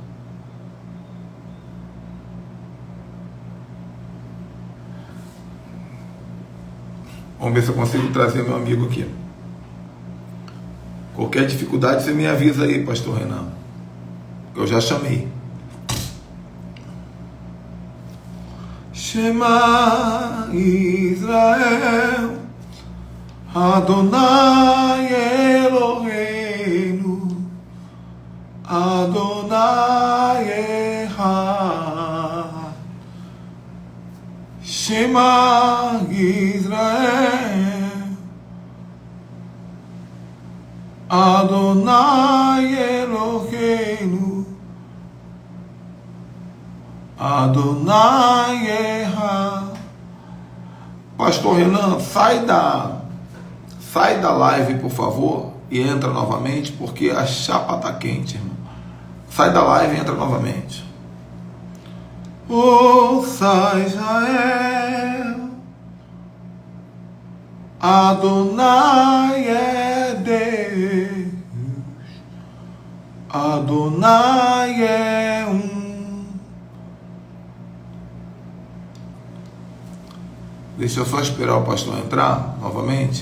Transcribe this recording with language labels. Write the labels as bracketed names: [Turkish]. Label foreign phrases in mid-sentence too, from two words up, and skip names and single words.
[Portuguese] Vamos ver se eu consigo trazer meu amigo aqui. Qualquer dificuldade você me avisa aí, pastor Renan. Eu já chamei. [Hebrew] שמע ישראל, אדוני אלוהינו, אדוני אחד. שמע ישראל, אדוני אלוהינו, אדוני אחד. [Portuguese] Pastor Renan, sai da live, por favor, e entra novamente, porque a chapa tá quente, irmão. Sai da live e entra novamente. Ouça Israel, Adonai é Deus, Adonai é Deixa eu só esperar o pastor entrar novamente.